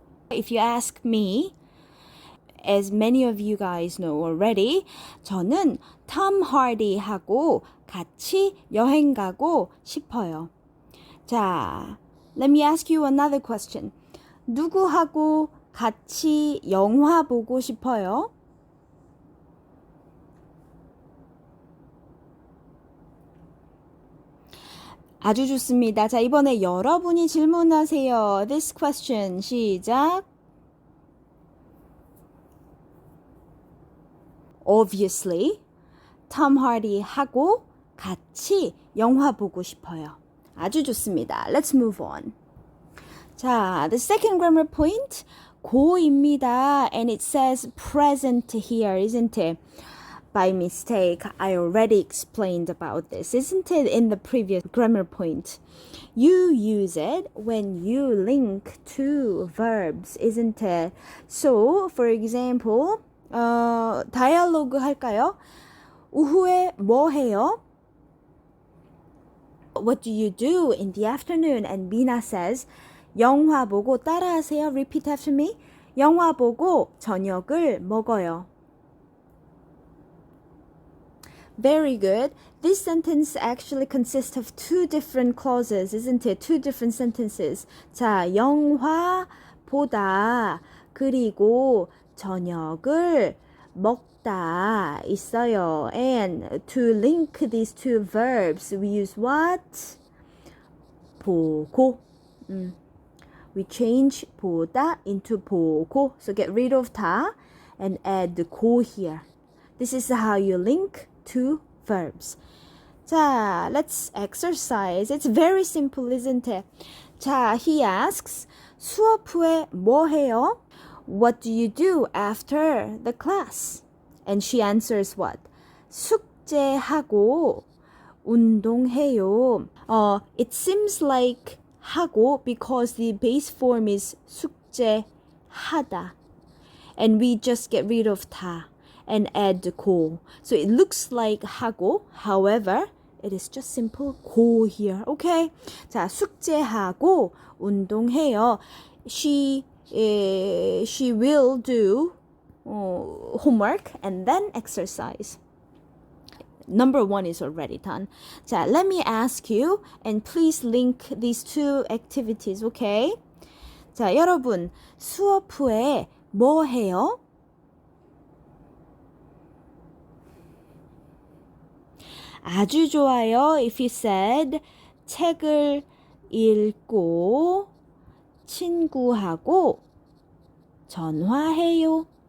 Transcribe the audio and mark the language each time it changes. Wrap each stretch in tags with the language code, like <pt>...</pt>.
<en>If you ask me, as many of you guys know already,</en> <ko>저는 톰 하디하고 같이 여행 가고 싶어요.</ko> <en>자, let me ask you another question.</en> <ko>누구하고 같이 영화 보고 싶어요? 아주 좋습니다. 자, 이번에 여러분이 질문하세요.</ko> <en>This question. 시작.</en> <ko>Obviously, Tom Hardy하고 같이 영화 보고 싶어요. 아주 좋습니다.</ko> <en>Let's move on. 자, the second grammar point, 고입니다. And it says present here, isn't it? By mistake, I already explained about this, isn't it, in the previous grammar point? You use it when you link two verbs, isn't it? So, for example,</en> <ko>다이얼로그 할까요? 오후에 뭐 해요?</ko> <en>What do you do in the afternoon? And Mina says,</en> <ko>영화 보고 따라하세요.</ko> <en>Repeat after me.</en> <ko>영화 보고 저녁을 먹어요.</ko> <en>Very good. This sentence actually consists of two different clauses, isn't it? Two different sentences.</en> <ko>자, 영화 보다 그리고 저녁을 먹다 있어요.</ko> <en>And to link these two verbs, we use what?</en> <ko>보고.</ko> <en>We change 보다 into 보고. So get rid of 다 and add the 고 here. This is how you link two verbs. 자, let's exercise. It's very simple, isn't it?</en> <ko>자,</ko> <en>he asks,</en> <ko>수업 후에 뭐 해요?</ko> <en>What do you do after the class? And she answers what?</en> <ko>숙제하고 운동해요.</ko> <en>It seems like 하고 because the base form is 숙제하다. And we just get rid of 다. And add the 고. So it looks like 하고, however, it is just simple 고 here.</en> <ko>Okay? 자, 숙제하고 운동해요.</ko> <en>She will do homework and then exercise. Number 1 is already done. 자, let me ask you and please link these two activities, okay?</en> <ko>자, 여러분, 수업 후에 뭐 해요? 아주 좋아요.</ko> <en>If you said</en> <ko>책을 읽고 친구하고 전화해요.</ko>